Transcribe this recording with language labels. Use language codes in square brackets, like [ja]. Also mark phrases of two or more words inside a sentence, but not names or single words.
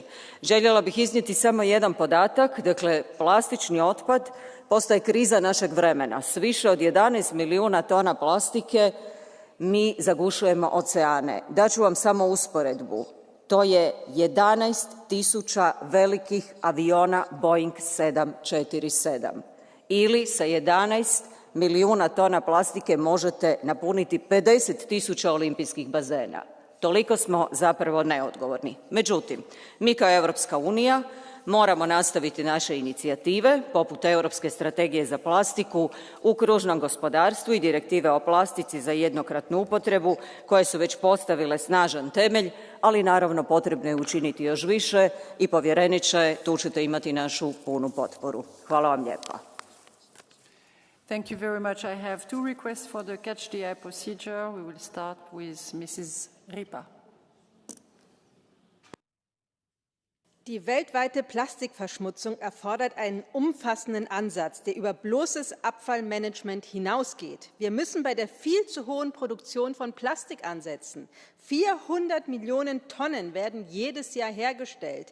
[hr] Željela bih iznijeti samo jedan podatak, dakle, plastični otpad postaje kriza našeg vremena. S više od 11 milijuna tona plastike mi zagušujemo oceane. Daću vam samo usporedbu. To je 11.000 velikih aviona Boeing 747. Ili sa 11 milijuna tona plastike možete napuniti 50.000 olimpijskih bazena. Toliko smo zapravo neodgovorni. Međutim, mi kao Europska unija moramo nastaviti naše inicijative, poput Europske strategije za plastiku u kružnom gospodarstvu i direktive o plastici za jednokratnu upotrebu, koje su već postavile snažan temelj, ali naravno potrebno je učiniti još više i povjereniče, tu ćete imati našu punu potporu. Hvala vam lijepa. [en] Thank you very much. I have two requests for the catch the eye procedure. We will start with Mrs. Ripa. [de] Die weltweite Plastikverschmutzung erfordert einen umfassenden Ansatz, der über bloßes Abfallmanagement hinausgeht. Wir müssen bei der viel zu hohen Produktion von Plastik ansetzen. 400 Millionen Tonnen werden jedes Jahr hergestellt.